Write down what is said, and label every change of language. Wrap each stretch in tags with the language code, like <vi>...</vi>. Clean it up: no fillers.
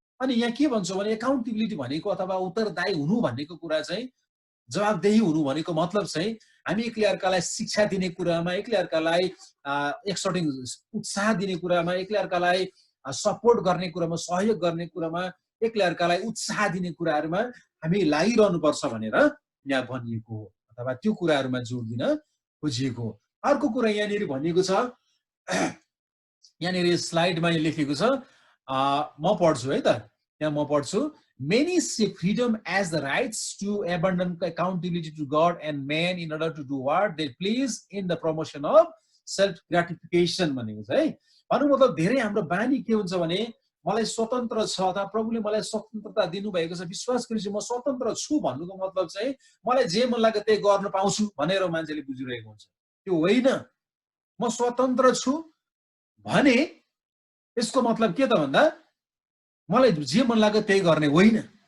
<ne>अनि यहाँ के भन्छौँ भने एकाउन्टेबिलिटी भनेको अथवा उत्तरदायी हुनु भनेको कुरा चाहिँ, जवाबदेही हुनु भनेको मतलब चाहिँ हामी एकले अर्कालाई शिक्षा दिने कुरामा, एकले अर्कालाई एक्सर्टिङ उत्साह दिने कुरामा, एकले अर्कालाई सपोर्ट गर्ने कुरामा, सहयोग गर्ने कुरामा, एकले अर्कालाई उत्साह दिने कुराहरूमा हामी लागिरहनुपर्छ भनेर यहाँ भनिएको हो, अथवा त्यो कुराहरूमा जोड दिन खोजिएको हो। अर्को कुरा यहाँनिर भनिएको छ, यहाँनिर स्लाइडमा लेखेको छ, म पढ्छु है त, यहाँ म पढ्छु।</ne> <en>Many see freedom as the rights to abandon accountability to God and man in order to do what they please in the promotion of self-gratification</en> <ne>भनेको छ है। भन्नु मतलब धेरै हाम्रो बानी के हुन्छ भने मलाई स्वतन्त्र छ अथवा प्रभुले मलाई स्वतन्त्रता दिनुभएको छ, विश्वास गरेपछि म स्वतन्त्र छु भन्नुको मतलब चाहिँ मलाई जे मन लाग्यो त्यही गर्न पाउँछु भनेर मान्छेले बुझिरहेको हुन्छ। त्यो होइन। म स्वतन्त्र छु भने यसको मतलब के त भन्दा मलाई जे मन लाग्यो त्यही गर्ने होइन।</ne>